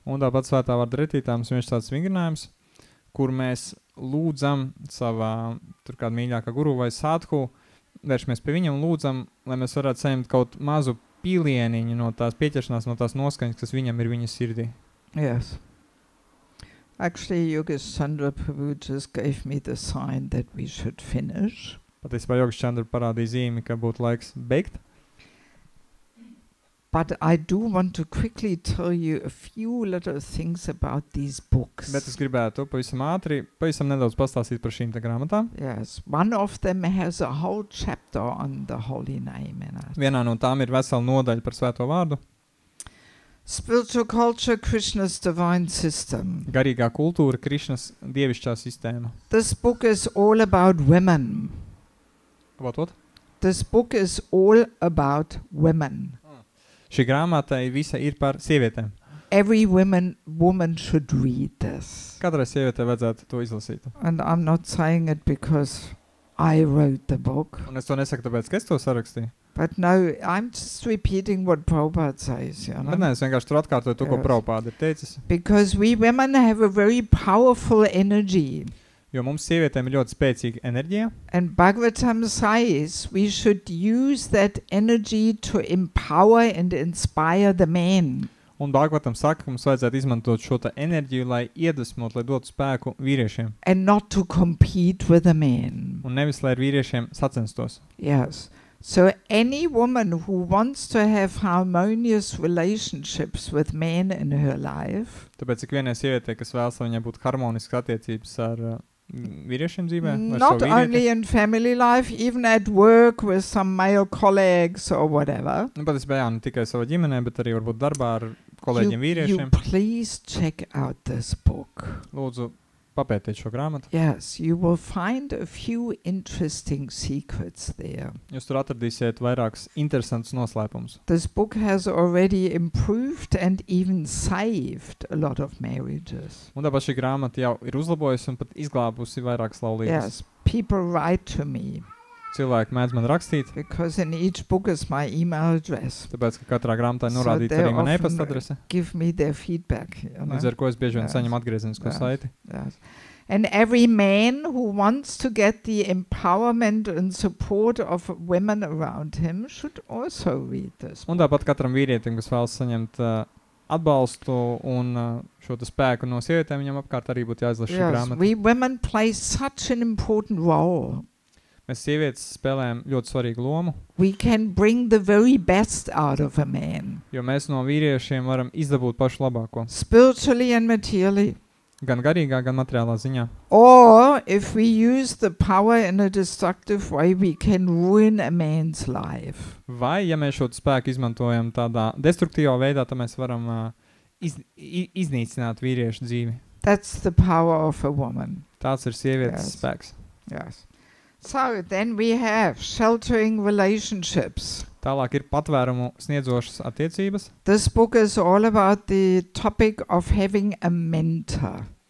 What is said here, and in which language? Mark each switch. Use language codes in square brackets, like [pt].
[lv] Un tāpat svētā vārda retītā mums vienkārši tāds vingrinājums, kur mēs lūdzam savā, tur kāda mīļākā guru vai sādhu, vēršamies pie viņam un lūdzam, lai mēs varētu saņemt kaut mazu pīlieniņu no tās pieķeršanās, no tās noskaņas, kas viņam ir viņa sirdī. [en] Yes. Actually, Yogesh Chandra Prabhu just gave me the sign that we should finish. [lv] Patiesībā Yogesh Chandra parādīja zīmi, ka būtu laiks beigt. [en] But I do want to quickly tell you a few little things about these books. [lv] Bet es gribētu pavisam ātri, pavisam nedaudz pastāstīt par šīm te grāmatām. [en] Yes, one of them has a whole chapter on the holy name in it. [lv] Vienā no tām ir vesela nodaļa par svēto vārdu. [en] Spiritual culture, Krishna's divine system. [lv] Garīgā kultūra, Krišnas dievišķā sistēma. [en] This book is all about women. About what? This book is all about women. [lv] Šī grāmata visa ir par sievietēm. [en] Every woman should read this. [lv] Katrai sievietē vajadzētu to izlasīt. [en] And I'm not saying it because I wrote the book. [lv] Un es to nesaku tāpēc, ka es to sarakstīju. [en] But no, I'm just repeating what Prabhupada says. [lv] Bet nē, es vienkārši tur atkārtoju to, ko Prabhupada ir teicis. [en] Because we women have a very powerful energy. [lv] Jo mums sievietēm ir ļoti spēcīga enerģija. [en] And Bhagavatam says we should use that energy to empower and inspire the men. [lv] Un Bhagavatam saka, ka mums vajadzētu izmantot šo enerģiju, lai iedvesmot, lai dotu spēku vīriešiem. [en] And not to compete with the men. [lv] Un nevis, lai ar vīriešiem sacenstos. [en] Yes. So any woman who wants to have harmonious relationships with men in her life. [lv] Tāpēc ik vienai sievietei, kas vēlas, lai viņai būtu harmoniskas attiecības ar vīriešiem dzīvē? [en] Not only in family life, even at work with some male colleagues or whatever. [lv] Patiesībā ne tikai savā ģimenē, bet arī varbūt darbā ar kolēģiem vīriešiem. [en] You please check out this book. [lv] Lūdzu, papētiet šo grāmatu. [en] Yes, you will find a few interesting secrets there. [lv] Jūs tur atradīsiet vairākus interesantus noslēpumus. [en] This book has already improved and even saved a lot of marriages. [lv] Un tāpēc šī grāmata jau ir uzlabojusi un pat izglābusi vairākas laulības. [en] Yes, people write to me. [lv] Cilvēki mēdz man rakstīt. [en] Because in each book is my email address. [lv] Tāpēc, ka katrā grāmatā norādīts arī man e-pasta adrese. [en] Give me their feedback. [lv] Līdz ar ko es bieži vien saņemu atgriezenisko saiti. [en] Yes. And every man who wants to get the empowerment and support of women around him should also read this. [lv] Un tāpat katram vīrietim, kas vēlas saņemt atbalstu un šo spēku no sievietēm, viņam apkārt arī būtu jāizlas šī grāmata. [en] We women play such an important role. [lv] Mēs sievietes spēlējam ļoti svarīgu lomu. [en] We can bring the very best out of a man. [lv] Jo mēs no vīriešiem varam izdabūt pašu labāko. [en] Spiritually and materially. [lv] Gan garīgā, gan materiālā ziņā. [en] Or if we use the power in a destructive way, we can ruin a man's life. [lv] Vai, ja mēs šo spēku izmantojam tādā destruktīvā veidā, tad mēs varam iznīcināt vīriešu dzīvi. [en] That's the power of a woman. [lv] Tāds ir sievietes [en] Yes. [lv] spēks. [en] Yes. So then we have sheltering relationships. [lv] Tālāk ir patvērumu sniedzošas attiecības. [en] This book is all about the topic of having a mentor.